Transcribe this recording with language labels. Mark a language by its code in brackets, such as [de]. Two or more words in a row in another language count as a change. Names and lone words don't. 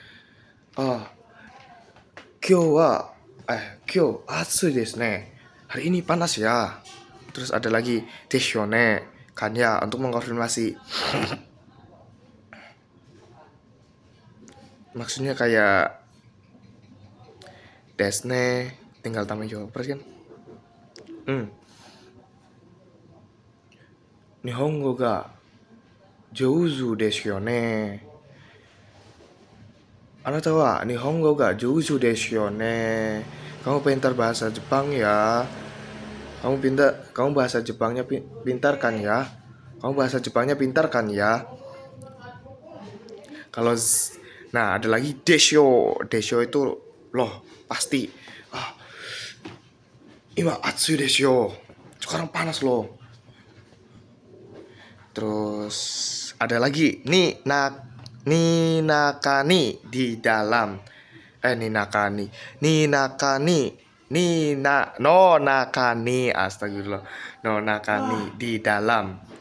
[ja] 今日暑いですね. [id] Hari ini panas ya. Terus ada lagi deshone, kan ya, untuk mengkonfirmasi. Maksudnya kayak desne tinggal tambah jawaban kan. [ja] 日本語が上手ですよね. あなたは日本語が上手ですよね. [id] Kamu pintar bahasa Jepang ya. Kamu bahasa Jepangnya pintar kan ya? Kamu bahasa Jepangnya pintar kan ya? Kalau nah ada lagi desho. Desho itu loh pasti. [ja] 今暑いでしょ. [id] Sekarang panas loh. Terus ada lagi ninakani di dalam. Ninakani [ja] の中に, [id] astagfirullah, [ja] の中に, [id] di dalam.